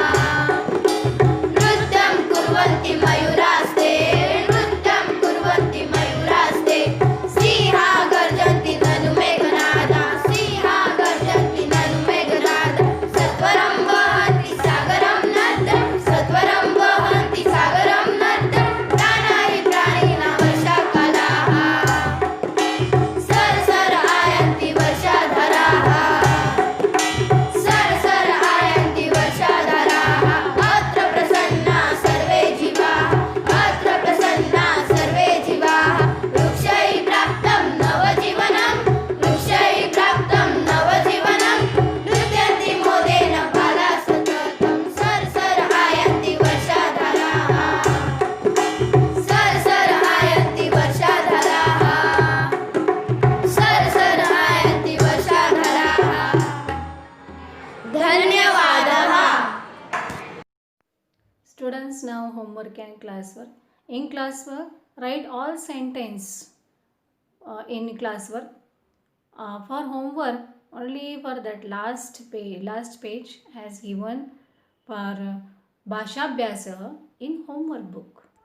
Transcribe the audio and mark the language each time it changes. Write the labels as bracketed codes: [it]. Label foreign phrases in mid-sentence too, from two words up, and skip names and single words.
[sa] नृत्यं कुर्वन्ति मयूरास्ते नृत्यं कुर्वन्ति मयूरास्ते सिंहा गर्जन्ति ननु मेघनादा सिंहा गर्जन्ति ननु मेघनादा सत्वरं वहन्ति सागरं नद्यं सत्वरं वहन्ति सागरं नद्यं प्राणाहि प्राणिनः वर्षाकालाः सर सर आयन्ति वर्षाधाराः सर सर आयन्ति वर्षाधाराः अत्र प्रसन्नाः सर्वे जीवाः अत्र प्रसन्नाः सर्वे जीवाः वृक्षैः प्राप्तं नवजीवनं वृक्षैः प्राप्तं नवजीवनं नृत्यन्ति मोदेन बालाः सततं सर सर आयन्ति वर्षाधाराः सर सर आयन्ति वर्षाधाराः सर सर आयन्ति वर्षाधाराः धन्यवादः. [en] Students, now homework and classwork. In classwork, write all sentence in classwork. For homework, only for that last page has given for Bhashabhyasa in homework book.